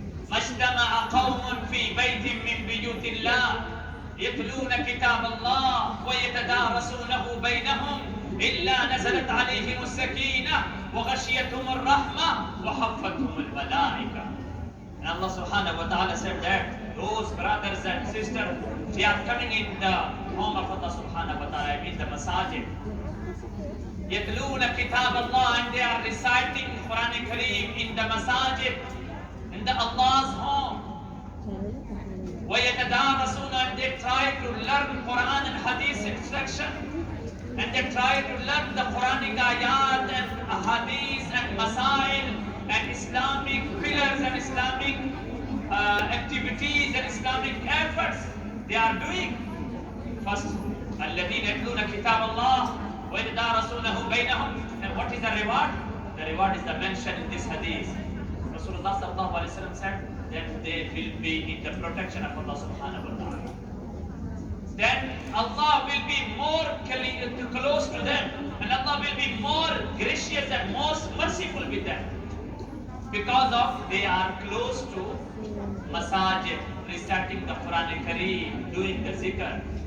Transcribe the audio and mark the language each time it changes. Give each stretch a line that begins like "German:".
Arabic: مجتمع قوم في بيت من بيوت الله يتلون كتاب الله ويتدارسونه بينهم إلا نزلت عليهم السكينة وغشيتهم الرحمة وحفتهم الملائكة.
English: And Allah subhanahu wa ta'ala said that those brothers and sisters, they are coming in the home of Allah subhanahu wa ta'ala, in the masajid.
Arabic: يتلون كتاب الله,
English: and they are reciting Quran Kareem in the masajid, in the Allah's home. وَيَتَدَارَسُونَ, and they try to learn Quran and Hadith instruction, and they try to learn the Quranic ayat and Hadith and Masail and Islamic pillars and Islamic activities and Islamic efforts they are doing.
Arabic: First, الَّذِينَ يَتْلُونَ كِتَابَ اللَّهِ وَيَتَدَارَسُونَهُ بَيْنَهُم.
English: And what is the reward? The reward is the mention in this Hadith. Rasulullah sallallahu alaihi wasallam said that they will be in the protection of Allah subhanahu wa ta'ala. Then Allah will be more close to them, and Allah will be more gracious and most merciful with them, because of they are close to masajid, reciting the Quran Kareem, doing the zikr.